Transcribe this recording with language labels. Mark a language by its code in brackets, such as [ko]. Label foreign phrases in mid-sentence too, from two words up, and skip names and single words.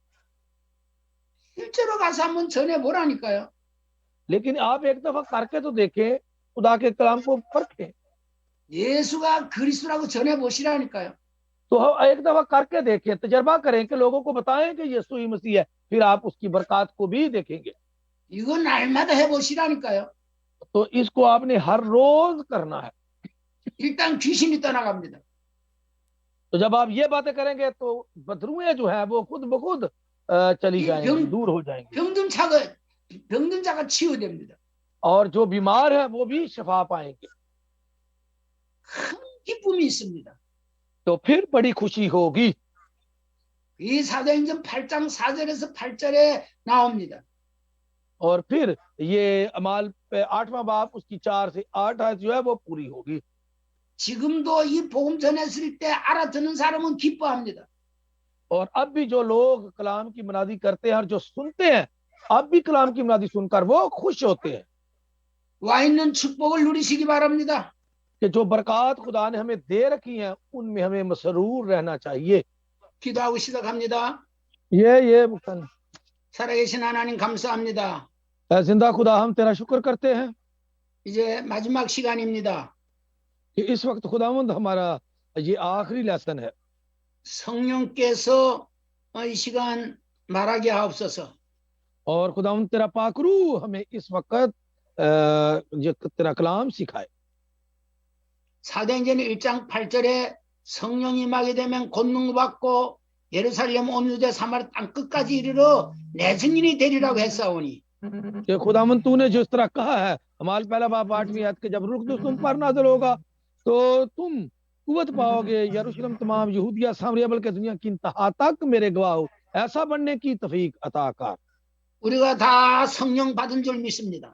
[ko] 실제로 가서 한번 전해보라니까요. [ur] لیکن آپ ایک دفعہ کر کے تو دیکھیں، خدا کے کلام کو پرکھیں. [ko] 예수가 그리스도라고 전해보시라니까요. [ur] تو ہم ایک دفعہ کر کے دیکھیں، تجربہ کریں کہ لوگوں کو بتائیں کہ یسوع ہی مسیح ہے، پھر آپ اس کی برکت کو بھی دیکھیں گے. [ko] 이거 날마다 해보시라니까요. [ur] تو اس کو آپ نے ہر روز کرنا ہے. [ko] 일단 귀신이 떠나갑니다. [ur] تو جب آپ یہ باتیں کریں گے تو بدروحیں جو ہے وہ خود بخود چلی جائیں گی، دور ہو جائیں گی. [ko] 병든 자가 치유됩니다. [ur] اور جو بیمار ہے وہ بھی شفا پائیں گے. [ko] 큰 기쁨이 있습니다. [ur] تو پھر بڑی خوشی ہوگی. [ko] 이 사도행전 8장 4절에서 8절에 나옵니다. [ur] اور پھر یہ اعمال 8واں باب اس کی 4 سے 8 آیت جو ہے وہ پوری ہوگی. [ko] 지금도 이 복음 전했을 때 알아듣는 사람은 기뻐합니다. [ur] اور اب بھی جو لوگ کلام کی منادی کرتے ہیں اور جو سنتے ہیں، اب بھی کلام کی منادی سن کر وہ خوش ہوتے ہیں. [ko] 와 있는 축복을 누리시기 바랍니다. [ur] کہ جو برکت خدا نے ہمیں دے رکھی ہیں ان میں ہمیں مسرور رہنا چاہیے. [ko] 기도하고 시작합니다. ये मुक्तन 살아계신 하나님 감사합니다. [ur] زندہ خدا ہم تیرا شکر کرتے ہیں [ko] 이제 마지막 시간입니다. [ur] کہ اس وقت خداوند ہمارا یہ آخری لیسن ہے. [ko] 성령께서 이 시간 말하게 하옵소서. [ur] اور خداوند تیرا پاک روح ہمیں اس وقت یہ تیرا کلام سکھائے. [ko] 사도행전 1장 8절에 성령이 임하게 되면 권능 받고 예루살렘 온 유대 사마리아 땅 끝까지 이르러 내 증인이 되리라고 했사오니 [ur] کہ خداوند تو نے جس طرح کہا ہے، ہمارے پہلا باب 8ویں آیت کے جب رخ تم پر نازل ہوگا تو تم قوت پاؤ گے، یروشلم تمام یہودیہ سامریہ بلکہ دنیا کی انتہا تک میرے گواہ ہو. ایسا بننے کی توفیق عطا کر. [ko] 우리가 다 성령 받은 줄 믿습니다.